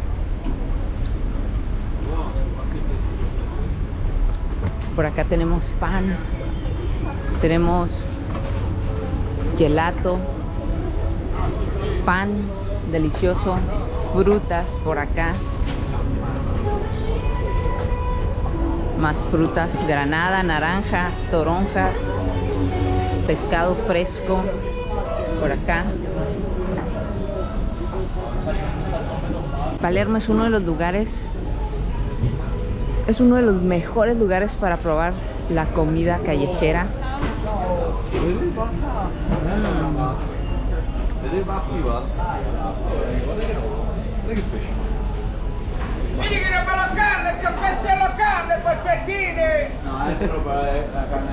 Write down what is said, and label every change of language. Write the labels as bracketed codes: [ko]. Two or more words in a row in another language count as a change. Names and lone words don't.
[es] Por acá tenemos pan, tenemos gelato, pan delicioso, frutas por acá, más frutas, granada, naranja, toronjas, pescado fresco por acá. Palermo es uno de los lugares, es uno de los mejores lugares para probar la comida callejera. [it] Vedi che roba locale, il caffè sia locale, polpettine! No, è roba la